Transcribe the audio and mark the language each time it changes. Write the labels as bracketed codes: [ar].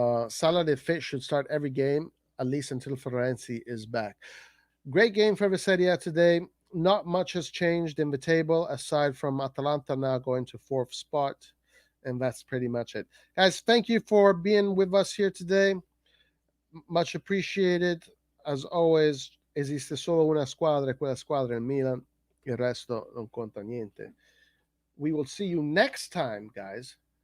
[en] Salah de Fit should start every game, at least until Florenzi is back. Great game for the Serie A today. Not much has changed in the table aside from Atalanta now going to 4th spot. And that's pretty much it. Guys, thank you for being with us here today. Much appreciated. As always, [it] esiste solo una squadra, quella squadra è Milan. Il resto non conta niente. [en] We will see you next time, guys.